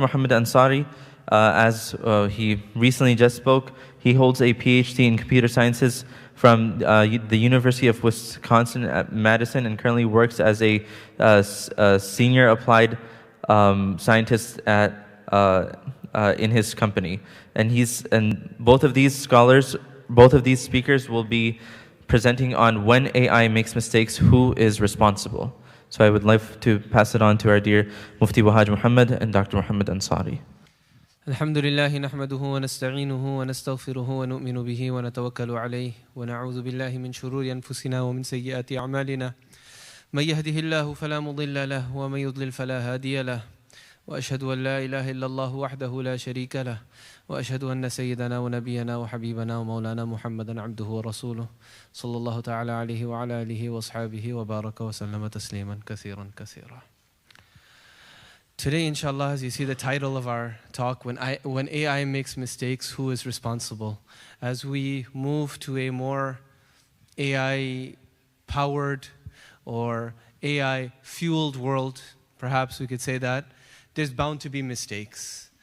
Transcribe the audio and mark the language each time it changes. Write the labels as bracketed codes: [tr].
[en] Mohammed Ansari, as he recently just spoke, he holds a PhD in computer sciences from the University of Wisconsin at Madison, and currently works as a senior applied scientist at in his company. And both of these scholars, both of these speakers will be presenting on when AI makes mistakes, who is responsible. So I would like to pass it on to our dear Mufti Wahaaj Mohammed and Dr. Mohammed Ansari. [ar] الحمد لله نحمده ونستعينه ونستغفره ونؤمن به ونتوكل عليه ونعوذ بالله من شرور أنفسنا ومن سيئات أعمالنا من يهده الله فلا مضل له ومن يضلل فلا هادي له وأشهد أن لا إله إلا الله وحده لا شريك له وأشهد أن سيدنا ونبينا وحبيبنا ومولانا محمدا عبده ورسوله صلى الله تعالى عليه وعلى آله وأصحابه وبارك وسلم تسليما كثيرا كثيرا. [en] Today, inshallah, as you see the title of our talk, when AI makes mistakes, who is responsible? As we move to a more AI-powered or AI-fueled world, perhaps we could say that, there's bound to be mistakes.